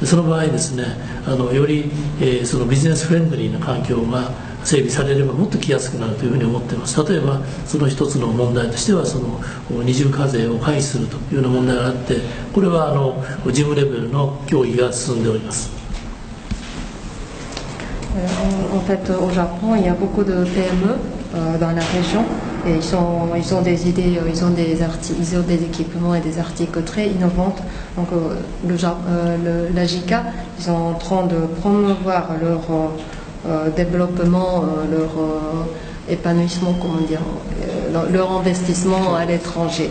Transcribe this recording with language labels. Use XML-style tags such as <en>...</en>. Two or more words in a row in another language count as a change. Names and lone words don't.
<ja>その場合ですね、より、そのビジネスフレンドリーな環境が整備されればもっと来やすくなるというふうに思っています。例えばその一つの問題としてはその二重課税を回避するというような問題があって、これは事務レベルの協議が進んでおります。</ja> <fr>En fait, au Japon, il y a beaucoup de PME dans la région et ils ont des idées, ils ont des équipements et des articles très innovants. Donc, la JICA, ils sont en train de promouvoir leur développement, leur épanouissement, comment dire, leur investissement à l'étranger.</fr>